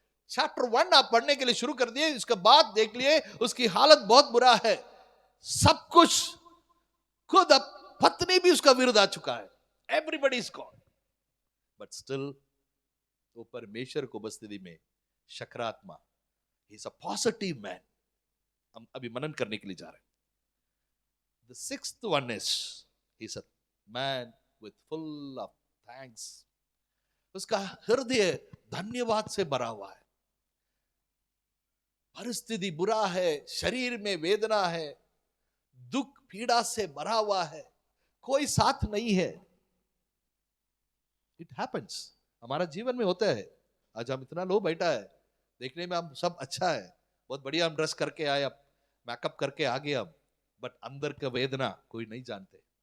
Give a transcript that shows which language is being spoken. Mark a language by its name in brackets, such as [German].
[Hindi] Chapter 1 आप पढ़ने के लिए शुरू कर दिए, इसके बाद देख लिए उसकी हालत बहुत बुरा है, सब कुछ, खुद अब पत्नी भी उसका विरुद्ध आ चुका है, [English] everybody is gone, but still [Hindi] वो परमेश्वर को उपस्थिति में सकारात्मक, [English] He is a positive man. [Hindi] हम अभी मनन करने के लिए जा रहे हैं। [English] The 6th one is, he's a man with full of thanks. [Hindi] उसका हृदय धन्यवाद से भरा हुआ है। परिस्थिति बुरा है, शरीर में वेदना है, दुख पीड़ा से भरा हुआ है, कोई साथ नहीं है। [English] it happens, [Hindi] हमारा जीवन में होता है। आज हम इतना लो बैठा है, देखने में हम सब अच्छा है, बहुत बढ़िया, हम ड्रेस करके आए, अब मेकअप करके आ गए हम, बट अंदर का वेदना कोई नहीं जानते।